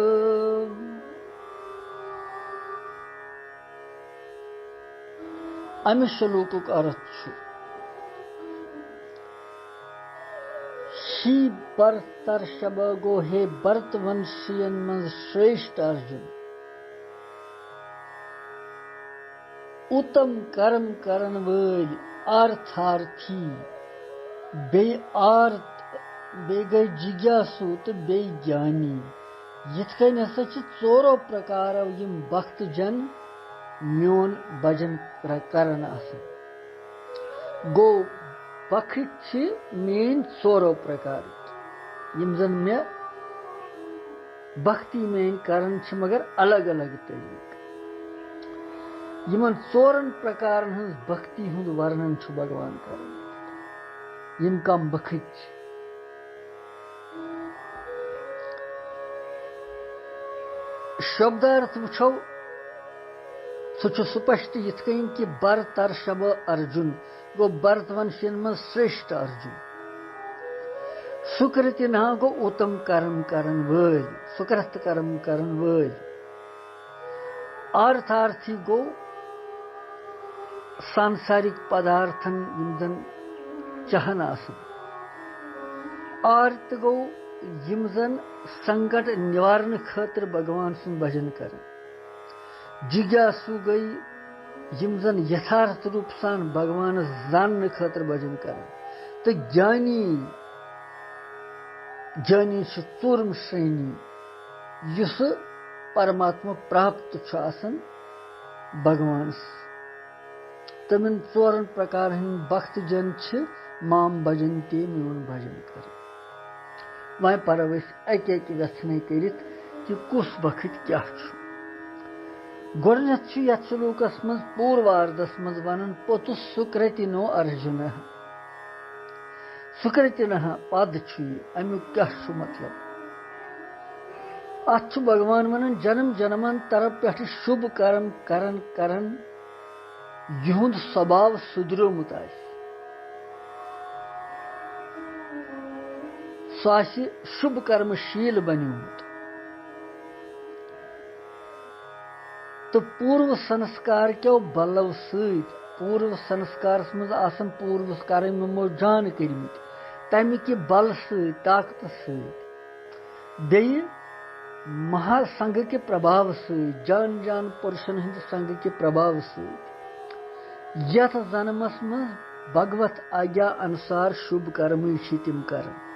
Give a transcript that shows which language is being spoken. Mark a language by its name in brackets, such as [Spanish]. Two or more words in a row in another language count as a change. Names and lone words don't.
[Kashmiri] अमि श्लोक अर्थ शी भरतर्षभ गो हे भरतवंशियन मं श्रेष्ठ अर्जुन। उत्तम कर्म करन वल अर्थार्थी बे आर्त बे गई जिज्ञासु तो बे ज्ञानी। यथ कन हसा चोरो प्रकार यम भक्त जन म्योन भजन करन आसन। गो भक्त मेन चोरो प्रकार यम जन मे भक्ति मेन करन मगर अलग अलग तरीक। यमन चोरन प्रकार भक्ति हुंद वर्णन भगवान करन। यम कम भक्त शब्दार्थ वुछो सह स्पष्ट यथ कन कि भरतर्षभ अर्जुन गो भरतवंशियन मं श्रेष्ठ अर्जुन। सुकृति ना गो उत्तम कर्म करन वल सुकृत कर्म करन वल। अर्थार्थी गो सांसारिक पदार्थन यम जन चाहन आसन। आर्त गो यम जन संकट निवारण खातिर भगवान सुन भजन करें। जिज्ञासु गई यम जन यथार्थ रूप सान भगवान जानने खातिर भजन करें। तो ज्ञानी चूरम श्रेणी युस परमात्मा प्राप्त आसन भगवान। तमिन चोरन प्रकार भक्त जन [Sanskrit] माम भजन्ते [Kashmiri] म्योन भजन करें। वह परव अक व्यसन करित कि कुस भक्त क्या गोडनेथ यथ श्लोकस मज पूर्वार्धस मज वन पोतुस सुकृतिनो अर्जुन। सुकृतिन पद अमुक क्या मतलब। अत भगवान वन जन्म जन्मन तरफ पे शुभ कर्म करन करन युंद स्वभाव सुधरोमुत सह शुभ कर्मशील बनियोमुत। तो पूर्व संस्कार क्यों बलव पूर्व संस्कार मज आसन पूर्व कर्म यमो जान कर्मित तमिक बल ताकत बे महासंघ के प्रभाव जान जान पुरुषन हंद संघ के प्रभाव यथ जन्मस मज भगवत आज्ञा अनुसार शुभ कर्म तिम कर।